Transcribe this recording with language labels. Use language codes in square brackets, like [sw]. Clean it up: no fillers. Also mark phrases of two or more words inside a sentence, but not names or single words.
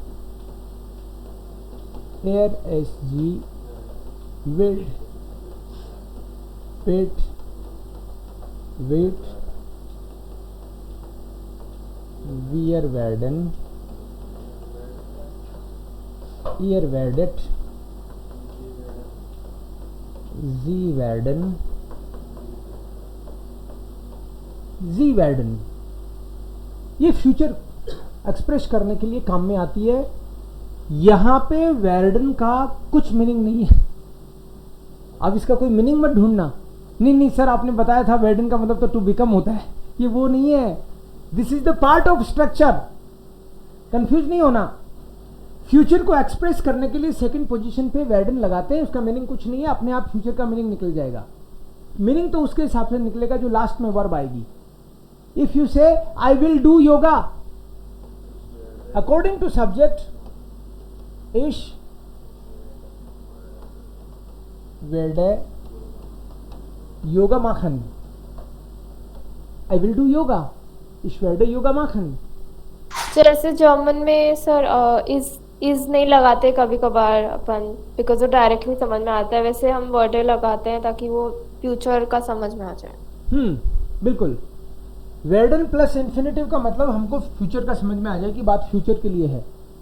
[de] es sie wird, wird, wir werden, ihr werdet, sie werden, sie werden. [hi] ये फ्यूचर एक्सप्रेस करने के लिए काम में आती है। यहां पे वर्डन का कुछ मीनिंग नहीं है। अब इसका कोई मीनिंग मत ढूंढना, नहीं सर आपने बताया था वर्डन का मतलब तो [en] to become [hi] होता है, ये वो नहीं है। [en] this is the part of structure, कंफ्यूज नहीं होना। [hi] फ्यूचर को एक्सप्रेस करने के लिए [en] second position [hi] पे वर्डन लगाते हैं, उसका मीनिंग कुछ नहीं है, अपने आप फ्यूचर का मीनिंग निकल जाएगा। मीनिंग तो उसके हिसाब से निकलेगा जो लास्ट में वर्ब आएगी। [en] If you say I will do yoga, according to subject, [de] ich werde yoga machen. [en] I will do yoga. [de] Ich werde yoga machen. [hi] जैसे जर्मन में सर इज नहीं लगाते कभी कभार अपन, बिकॉज वो डायरेक्टली समझ में आता है। वैसे हम वर्डे लगाते हैं ताकि वो फ्यूचर का समझ में आ जाए। बिल्कुल। वर्डन प्लस इन्फिनेटिव का मतलब हमको फ्यूचर का समझ में आ जाए कि बात फ्यूचर के लिए है।